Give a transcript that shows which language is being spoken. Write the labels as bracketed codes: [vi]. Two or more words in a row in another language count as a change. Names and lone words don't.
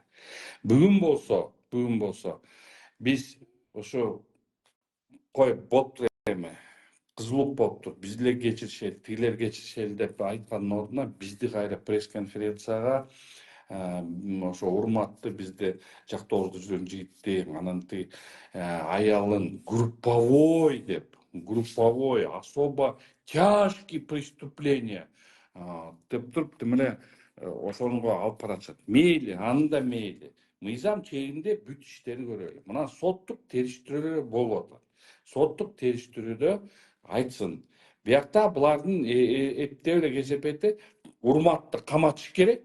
[ky] Бүгүн болсо биз ошо кой болуптур эми кызылуук болуптур, биз деле кечиришели, тигилер кечиришели деп айткандын ордуна бизди кайра пресс-конференцияга ошо урматтуу бизди жактообузда жүргөн жигитти, анан тиги аялын [ru] групповой особо тяжкие преступления [ky] деп туруп демеле ошонго алып баратышат. Мейли, анда мейли. Мыйзам чегинде бүт иштерди көрөлү. Мына соттук териштирүү болуп атат. Соттук териштирүүдө айтсын. Биякта булардын эптеп эле кесепети урматты каматыш керек.